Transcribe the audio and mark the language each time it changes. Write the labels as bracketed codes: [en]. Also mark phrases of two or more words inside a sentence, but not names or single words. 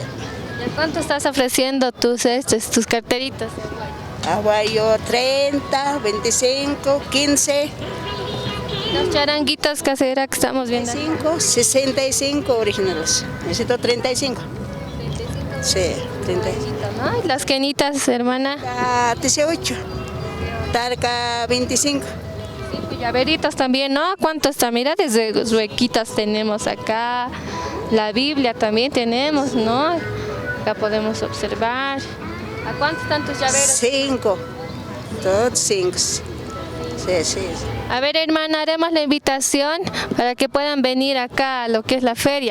[es] ¿Y cuánto estás ofreciendo tus carteritas? Aguayo 30, 25, 15. Las charanguitas caseras que estamos viendo. 65 originales. Necesito 35. 35. Sí, 35. ¿No? ¿Y las quenitas, hermana? 18. Tarca 25. Llaveritas también, ¿no? ¿Cuánto está? Mira, desde huequitas tenemos acá. La Biblia también tenemos, ¿no? Acá podemos observar. ¿A cuántos están tus llaveros? 5, todos 5. Sí. A ver, hermana, haremos la invitación para que puedan venir acá a lo que es la feria.